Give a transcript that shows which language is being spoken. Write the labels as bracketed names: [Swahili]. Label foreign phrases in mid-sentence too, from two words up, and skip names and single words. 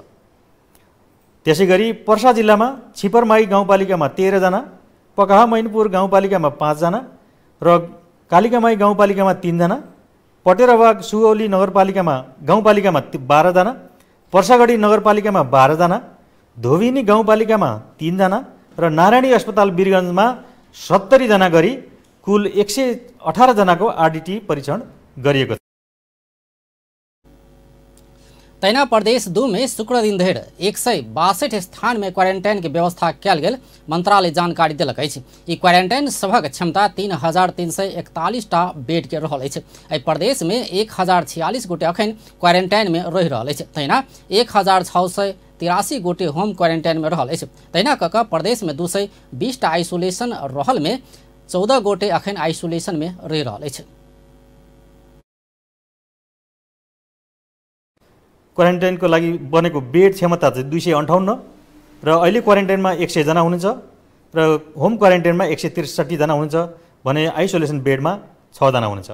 [Nepali] त्यसैगरी पर्सा जिल्लामा छिपरमाई गाउँपालिकामा 13 जना, पकाहा मैनपुर गाउँपालिकामा 5 जना र कालिकामाई गाउँपालिकामा 3 जना, पटेराबाग सुगौली नगरपालिकामा गाउँपालिकामा 12 जना, पर्सागढी नगरपालिकामा 12 जना, धोबिनी गाउँपालिकामा 3 जना र नारायणी अस्पताल वीरगञ्जमा 70 जना गरी कुल 118 जनाको आरडीटी परीक्षण गरिएको छ। [Maithili] तैना प्रदेश 2 में शुक्र दिन धरि 162 स्थान में क्वारेंटाइन की व्यवस्था कयल गेल मंत्रालय जानकारी देलक अछि। ई क्वारेंटाइन सभक क्षमता 3341 टा बेड के रहल अछि। एहि प्रदेश में 1046 गोटे अखन क्वारेंटाइन में रहि रहल अछि। तहिना 1683 गोटे [English] home quarantine [Maithili] में रहल अछि। तहिना कऽ कऽ प्रदेश में 220 टा आइसोलेशन रहल में 14 गोटे अखन आइसोलेशन में रहि रहल अछि। [Nepali] क्वारेन्टाइनको लागि बनेको बेड क्षमता चाहिँ 258 र अहिले क्वारेन्टाइनमा 100 जना हुनुहुन्छ र [English] home quarantine [Nepali] 163 जना हुनुहुन्छ भने [English] isolation bed [Nepali] 6 जना हुनुहुन्छ।